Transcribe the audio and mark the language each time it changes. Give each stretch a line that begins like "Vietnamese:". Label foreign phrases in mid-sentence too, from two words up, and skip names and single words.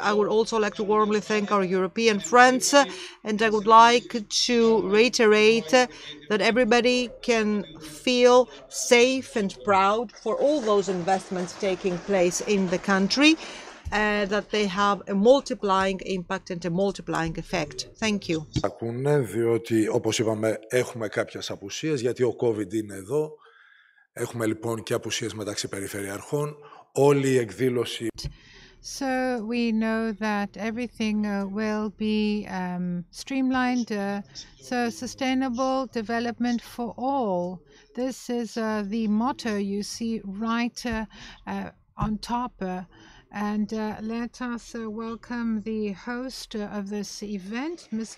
English: I would also like to warmly thank our European friends, and I would like to reiterate that everybody can feel safe and proud for all those investments taking place in the country, that they have a multiplying impact and a multiplying effect. Thank you.
Greek: Ακούνε, διότι όπως είπαμε έχουμε κάποιες απουσίες, γιατί ο COVID είναι εδώ. Έχουμε λοιπόν και απουσίες μεταξύ περιφερειαρχών. Όλη η εκδήλωση...
English: So we know that everything will be streamlined, so sustainable development for all. This is the motto you see right on top. And let us welcome the host of this event, Mr.